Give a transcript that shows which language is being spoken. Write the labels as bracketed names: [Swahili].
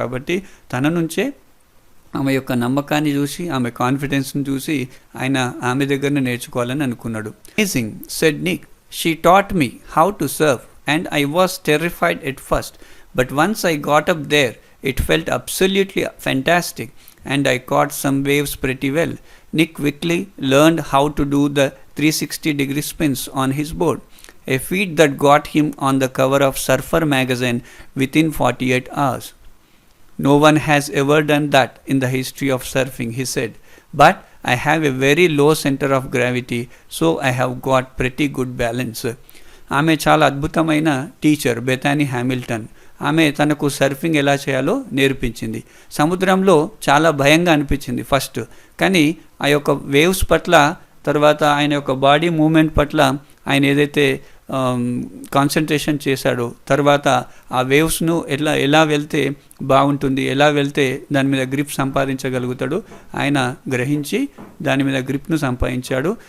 [Telugu] కాబట్టి తన నుంచే ఆమె యొక్క నమ్మకాన్ని చూసి ఆమె కాన్ఫిడెన్స్ని చూసి ఆయన ఆమె దగ్గరనే నేర్చుకోవాలని అనుకున్నాడు. [English] Amazing said Nick, she taught me how to surf and I was terrified at first, but once I got up there it felt absolutely fantastic and I caught some waves pretty well. Nick quickly learned how to do the 360 spins on his board, a feat that got him on the cover of Surfer magazine within 48 hours. No one has ever done that in the history of surfing, he said, but I have a very low center of gravity, so I have got pretty good balance. [Telugu] ఆమె చాలా అద్భుతమైన teacher Bethany Hamilton. ఆమె తనకు surfing ఎలా చేయాలో నేర్పించింది. సముద్రంలో చాలా భయంగా అనిపించింది ఫస్ట్, కానీ ఆ యొక్క వేవ్స్ పట్ల, తర్వాత ఆయన యొక్క బాడీ మూమెంట్ పట్ల ఆయన ఏదైతే కాన్సన్ట్రేషన్ చేశాడో, తర్వాత ఆ వేవ్స్ను ఎలా వెళ్తే బాగుంటుంది, ఎలా వెళ్తే దాని మీద గ్రిప్ సంపాదించగలుగుతాడు ఆయన గ్రహించి దాని మీద గ్రిప్ను సంపాదించాడు.